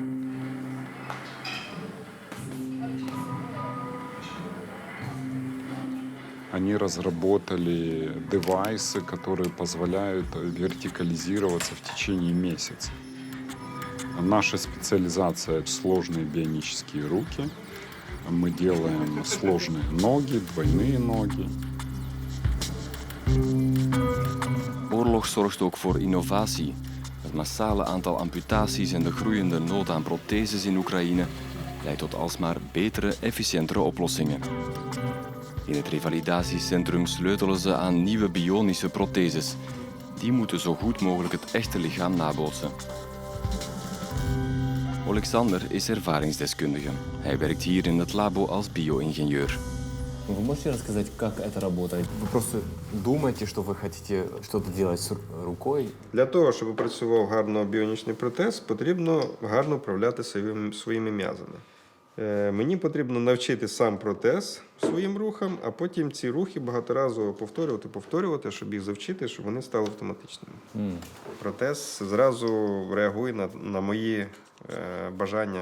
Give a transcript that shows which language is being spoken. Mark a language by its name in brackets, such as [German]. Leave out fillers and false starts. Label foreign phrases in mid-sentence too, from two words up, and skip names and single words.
[Russian] Они разработали девайсы, которые позволяют вертикализироваться в течение месяца. Наша специализация — сложные бионические руки. Мы делаем сложные ноги, двойные ноги. [Dutch] Oorlog zorgt ook voor innovatie. Het massale aantal amputaties en de groeiende nood aan protheses in Oekraïne leidt tot alsmaar betere, efficiëntere oplossingen. In het revalidatiecentrum sleutelen ze aan nieuwe bionische protheses. Die moeten zo goed mogelijk het echte lichaam nabootsen. Alexander is ervaringsdeskundige. Hij werkt hier in het labo als bio-ingenieur. [Russian] Вы можете рассказать, как это работает? Вы просто думаете, что вы хотите что-то делать с рукой? [Ukrainian] Для того, щоб працював гарно біонічний протез, потрібно гарно управляти своїми м'язами. Мені потрібно навчити сам протез своїм рухам, а потім ці рухи багаторазово повторювати, щоб їх завчити, щоб вони стали автоматичними. Протез зразу реагує на мої бажання.